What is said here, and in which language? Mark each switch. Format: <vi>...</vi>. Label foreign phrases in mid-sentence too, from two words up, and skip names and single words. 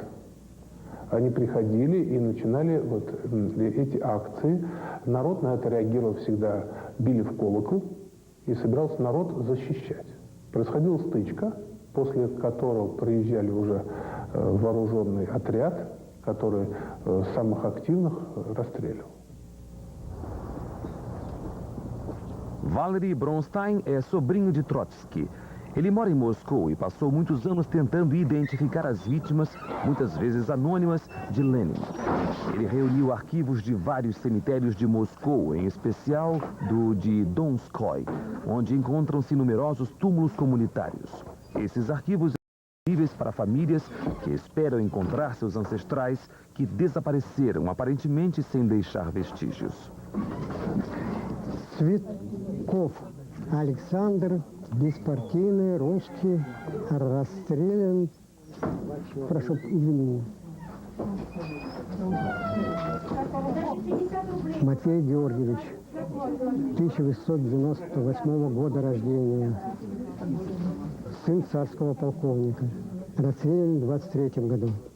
<ru>Они приходили и начинали эти акции. Народ на это реагировал всегда, били в колокол, и собирался народ защищать. Происходила стычка, после которого приезжали уже вооруженный отряд который самых активных расстреливал.</ru> <pt>Valery Bronstein é sobrinho de Trotsky. Ele mora em Moscou e passou muitos anos tentando identificar as vítimas, muitas vezes anônimas, de Lenin. Ele reuniu arquivos de vários cemitérios de Moscou, em especial do de Donskoy, onde encontram-se numerosos túmulos comunitários. Esses arquivos são disponíveis para famílias que esperam encontrar seus ancestrais que desapareceram, aparentemente sem deixar vestígios.</pt> <ru>Цветков Александр, беспартийный, русский, расстрелян. Прошу извинения. Матвей Георгиевич, 1898 года рождения, сын царского полковника, расстрелян в 23 году.</ru>